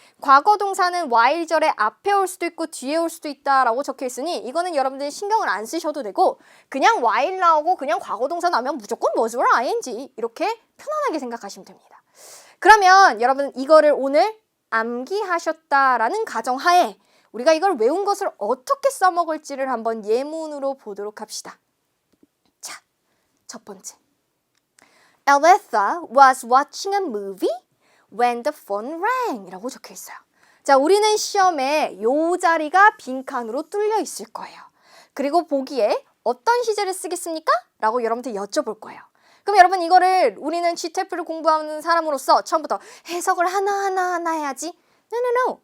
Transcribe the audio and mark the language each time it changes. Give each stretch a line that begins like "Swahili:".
Korean: 과거 동사는 while절에 앞에 올 수도 있고 뒤에 올 수도 있다라고 적혀 있으니 이거는 여러분들 신경을 안 쓰셔도 되고 그냥 while 나오고 그냥 과거 동사 나오면 무조건
English: was, were, ing
Korean: 이렇게 편안하게 생각하시면 됩니다. 그러면 여러분 이거를 오늘 암기하셨다라는 가정하에 우리가 이걸 외운 것을 어떻게 써먹을지를 한번 예문으로 보도록 합시다. 자, 첫 번째.
English: Aletha was watching a movie when the phone rang
Korean: 이라고 적혀 있어요. 자, 우리는 시험에 요 자리가 빈칸으로 뚫려 있을 거예요. 그리고 보기에 어떤 시제를 쓰겠습니까? 라고 여러분한테 여쭤볼 거예요. 그럼 여러분 이거를 우리는 GTF를 공부하는 사람으로서 처음부터 해석을 하나하나 해야지?
English: No.